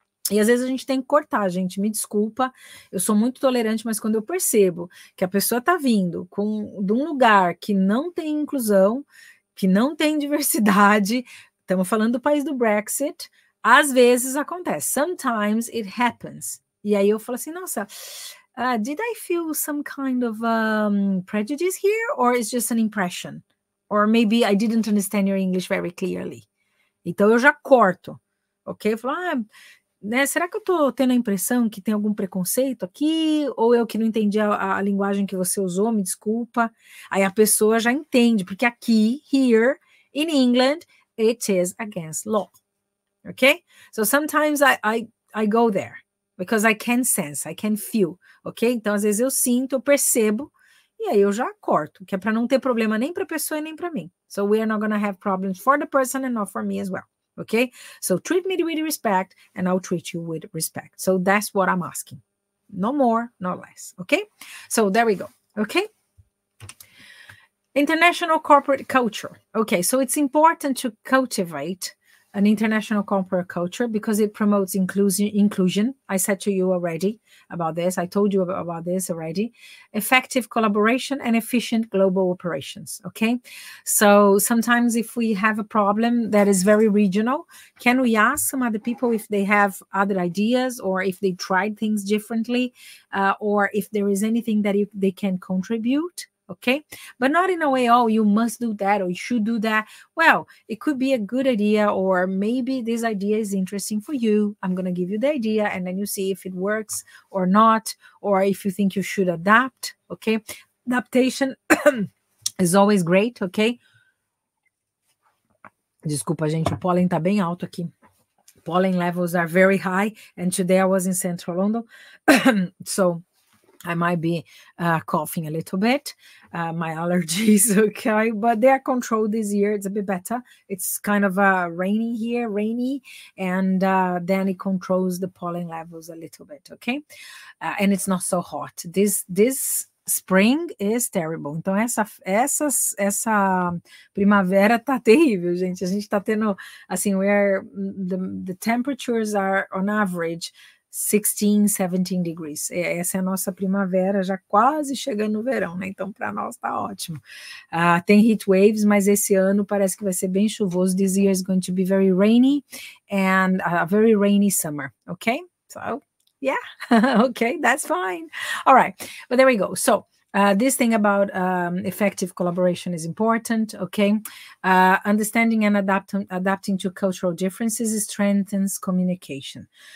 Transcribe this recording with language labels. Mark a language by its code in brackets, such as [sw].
[pt] E às vezes a gente tem que cortar, gente, me desculpa, eu sou muito tolerante, mas quando eu percebo que a pessoa está vindo de um lugar que não tem inclusão, que não tem diversidade, estamos falando do país do Brexit, às vezes acontece, [en] sometimes it happens. [pt] E aí eu falo assim, nossa, [en] did I feel some kind of prejudice here, or is just an impression? Or maybe I didn't understand your English very clearly. [pt] Então eu já corto, ok? Eu falo, né, será que eu estou tendo a impressão que tem algum preconceito aqui? Ou eu que não entendi a linguagem que você usou, me desculpa. Aí a pessoa já entende, porque aqui, [en] here, in England, it is against law. Okay? So sometimes I go there, because I can sense, I can feel. Ok? [pt] Então, às vezes eu sinto, eu percebo, e aí eu já corto, que é para não ter problema nem para a pessoa e nem para mim. [en] So we are not going to have problems for the person and not for me as well. Okay, so treat me with respect and I'll treat you with respect. So that's what I'm asking. No more, no less. Okay, so there we go. Okay, international corporate culture. Okay, so it's important to cultivate an international corporate culture because it promotes inclusion. I said to you already about this. I told you about this already. Effective collaboration and efficient global operations. Okay. So sometimes if we have a problem that is very regional, can we ask some other people if they have other ideas or if they tried things differently or if there is anything that they can contribute? Okay, but not in a way, oh, you must do that or you should do that. Well, it could be a good idea, or maybe this idea is interesting for you. I'm going to give you the idea and then you see if it works or not, or if you think you should adapt. Okay, adaptation is always great. [pt] Okay, desculpa, gente, o pólen tá bem alto aqui. [en] Pollen levels are very high, and today I was in central London, so I might be coughing a little bit. My allergies, okay, but they are controlled this year. It's a bit better. It's kind of rainy here, and then it controls the pollen levels a little bit, okay? And it's not so hot. This Spring is terrible. [pt] Então, essa primavera tá terrível, gente. A gente tá tendo, assim, [en] the temperatures are on average 16, 17 degrees. [pt] Essa é a nossa primavera, já quase chegando no verão, né? Então, para nós tá ótimo. Tem heat waves, mas esse ano parece que vai ser bem chuvoso. [en] This year is going to be very rainy and a very rainy summer, okay? So, yeah, okay, that's fine. All right, but there we go. So, this thing about effective collaboration is important, okay? Understanding and adapting to cultural differences strengthens communication.